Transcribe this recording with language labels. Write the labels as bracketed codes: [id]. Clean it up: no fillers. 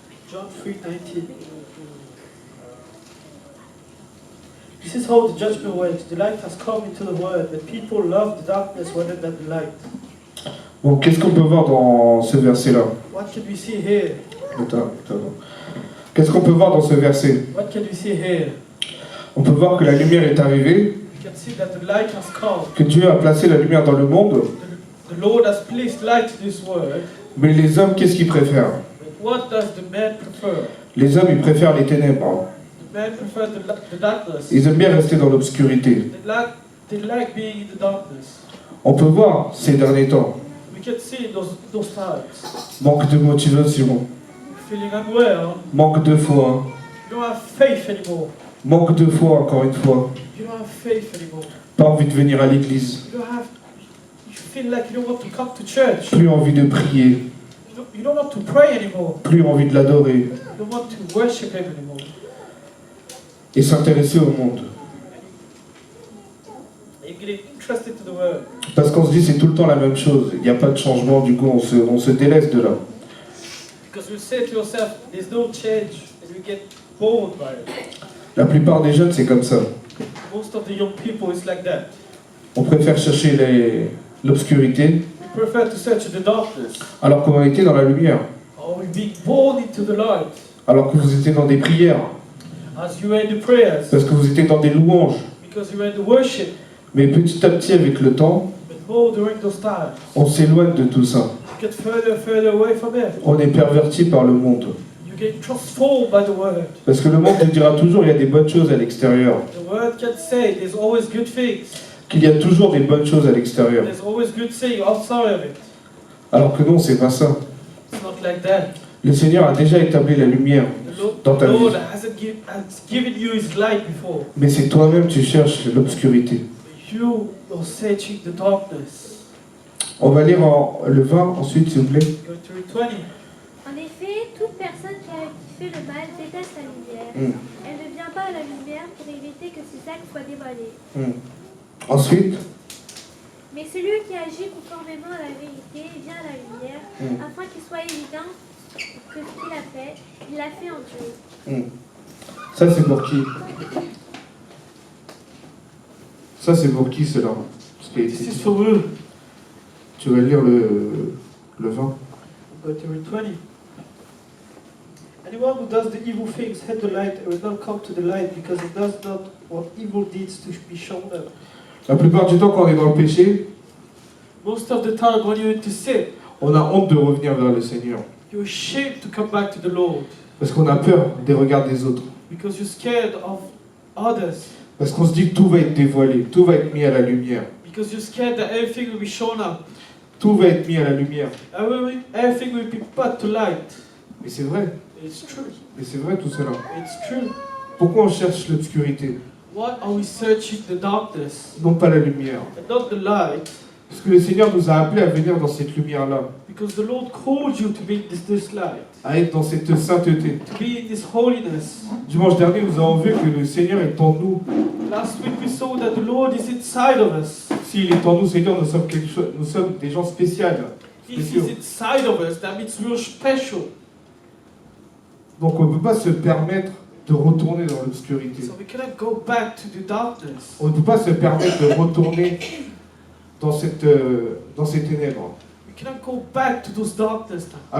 [en] John 3:19. This is how the judgment went. The light has come into the world, but people love the darkness rather than the light. [fr] Bon, qu'est-ce qu'on peut voir dans ce verset-là? [en] What can we see here? [fr] Attends. Qu'est-ce qu'on peut voir dans ce verset? [en] What can we see here? [fr] On peut voir que la lumière est arrivée, [en] We can see that the light has come. [fr] que Dieu a placé la lumière dans le monde, [en] The Lord has placed light in this world. [fr] mais les hommes, qu'est-ce qu'ils préfèrent? [en] But what does the man prefer? [fr] Les hommes, ils préfèrent les ténèbres. [en] The man prefers the darkness. [fr] Ils aiment bien rester dans l'obscurité. [en] They like being in the darkness. [fr] On peut voir ces derniers temps, [en] We can see in those times. [fr] manque de motivation, [en] Feeling unwell. [fr] manque de foi, [en] You don't have faith anymore. [fr] manque de foi encore une fois, [en] You don't have faith anymore. [fr] pas envie de venir à l'église, [en] You feel like you don't want to come to church. [fr] plus envie de prier, [en] You don't want to pray anymore. [fr] plus envie de l'adorer [en] You don't want to worship Him anymore. [fr] et s'intéresser au monde. [en] You're getting interested to the world. [fr] Parce qu'on se dit c'est tout le temps la même chose, il n'y a pas de changement, du coup on se délaisse de là. [en] Because you say to yourself, there's no change, and you get bored by it. [fr] La plupart des jeunes c'est comme ça. [en] Most of the young people is like that. [fr] On préfère chercher l'obscurité [en] We prefer to search the darkness. [fr] alors qu'on était dans la lumière, [en] Or we be born into the light. [fr] alors que vous étiez dans des prières, [en] As you were in the prayers. [fr] parce que vous étiez dans des louanges. [en] Because you were in the worship. [fr] Mais petit à petit avec le temps, [en] But more during those times. [fr] on s'éloigne de tout ça. [en] You get further and further away from Him. [fr] On est perverti par le monde. [en] You get transformed by the Word. [fr] Parce que le monde te dira toujours il y a des bonnes choses à l'extérieur. [en] The Word can say there's always good things. [fr] Qu'il y a toujours des bonnes choses à l'extérieur. [en] There's always good things outside of it. [fr] Alors que non, c'est pas ça. [en] It's not like that. [fr] Le Seigneur a déjà établi la lumière. Dans ta [en] The Lord [fr] vie. [en] has given you His light before. [fr] Mais c'est toi-même tu cherches l'obscurité. [en] You are searching the darkness. [fr] On va lire le 20 ensuite s'il vous plaît. [en] Go to read 20. [fr] En effet, toute personne qui fait le mal déteste la lumière. Elle ne vient pas à la lumière pour éviter que ses actes soient dévoilés. Ensuite, Mais celui qui agit conformément à la vérité vient à la lumière, afin qu'il soit évident que ce qu'il a fait, il l'a fait en Dieu. ça c'est pour qui? Ça c'est pour qui cela? Ce qui a été [en] This is [fr] dit. [en] for you. [fr] Tu vas lire le 20. [en] Go to read 20. Anyone who does the evil things hate the light and will not come to the light because he does not want evil deeds to be shown them. [fr] La plupart du temps quand on est dans le péché, [en] Most of the time when you're into sin, [fr] on a honte de revenir vers le Seigneur. [en] you're ashamed to come back to the Lord [fr] Parce qu'on a peur des regards des autres. [en] because you're scared of others, [fr] Parce qu'on se dit que tout va être dévoilé, tout va être mis à la lumière. [en] because you're scared that everything will be shown up, [fr] Tout va être mis à la lumière. [en] everything will be put to light. [fr] Mais c'est vrai, [en] It's true. [fr] mais c'est vrai tout cela. [en] It's true. [fr] Pourquoi on cherche l'obscurité? [en] Why are we searching the darkness [fr] Non pas la lumière. [en] and not the light? [fr] Parce que le Seigneur nous a appelés à venir dans cette lumière-là, [en] Because the Lord called you to be in this light, [fr] à être dans cette sainteté. [en] to be in this holiness. [fr] Dimanche dernier, nous avons vu que le Seigneur est en nous. [en] Last week we saw that the Lord is inside of us. [fr] S'il est en nous, Seigneur, nous sommes, nous sommes des gens spéciaux. [en] If He's inside of us, that means we're special. [fr] Donc on ne peut pas se permettre de retourner dans l'obscurité. [en] So we cannot go back to the darkness. [fr] On ne peut pas se permettre de retourner dans ces ténèbres. [en] We cannot go back to those darkness now.